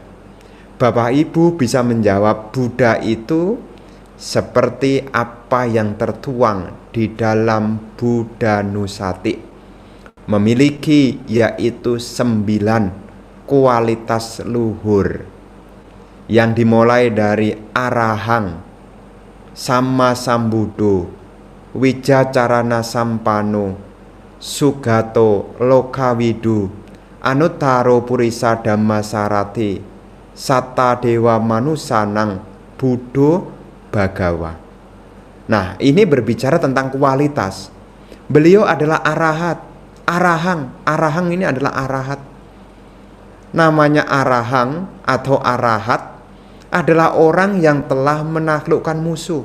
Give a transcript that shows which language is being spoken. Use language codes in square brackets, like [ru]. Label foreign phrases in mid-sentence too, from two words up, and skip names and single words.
[id] Bapak Ibu bisa menjawab, Buddha itu seperti apa yang tertuang di dalam Buddhanusati. Memiliki yaitu 9 kualitas luhur yang dimulai dari [pi] arahang, sama sambudo, wijacarana sampano, sugato, lokawidu, anuttaro purisa dhammasarati, satta dewa manusanang, buddho bagawa. [id] Nah, ini berbicara tentang kualitas. Beliau adalah arahat, arahang ini adalah arahat. Namanya arahang atau arahat adalah orang yang telah menaklukkan musuh.